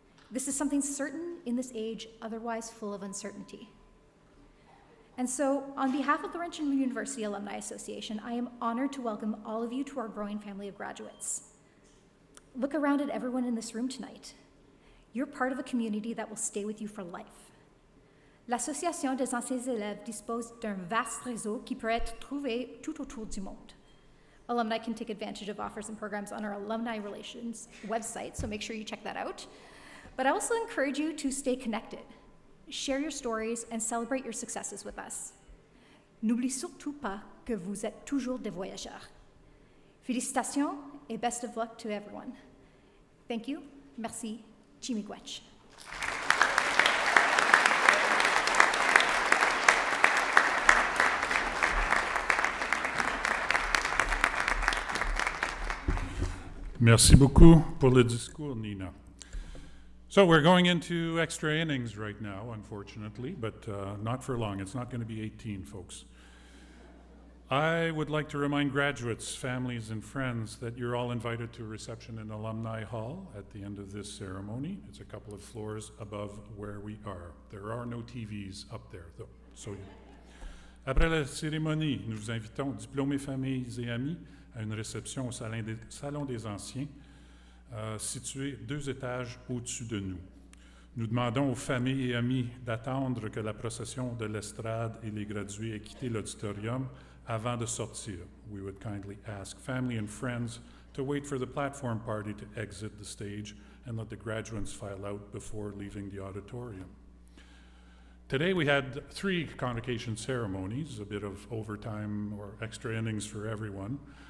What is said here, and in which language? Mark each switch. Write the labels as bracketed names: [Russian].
[English] This is something certain in this age, otherwise full of uncertainty. And so, on behalf of the Laurentian University Alumni Association, I am honored to welcome all of you to our growing family of graduates. Look around at everyone in this room tonight. You're part of a community that will stay with you for life. [French] L'Association des anciens élèves dispose d'un vaste réseau qui peut être trouvé tout autour du monde. [English] Alumni can take advantage of offers and programs on our Alumni Relations website, so make sure you check that out. But I also encourage you to stay connected, share your stories, and celebrate your successes with us. [French] N'oubliez surtout pas que vous êtes toujours des voyageurs. Félicitations et [English] best of luck to everyone. Thank you. [French] Merci. [English] Chimiigwech. [French] Merci beaucoup pour le discours, Nina. [English] So we're going into extra innings right now, unfortunately, but not for long. It's not going to be 18, folks. I would like to remind graduates, families, and friends that you're all invited to a reception in Alumni Hall at the end of this ceremony. It's a couple of floors above where we are. There are no TVs up there, though. [French] So, après la cérémonie, nous vous invitons, diplômés, familles et amis, à une réception au Salon des Anciens, situé 2 étages au-dessus de nous. Nous demandons aux familles et amis d'attendre que la procession de l'estrade et les gradués aient quitté l'auditorium avant de sortir. [English] We would kindly ask family and friends to wait for the platform party to exit the stage and let the graduates file out before leaving the auditorium. Today we had 3 convocation ceremonies, a bit of overtime or extra innings for everyone.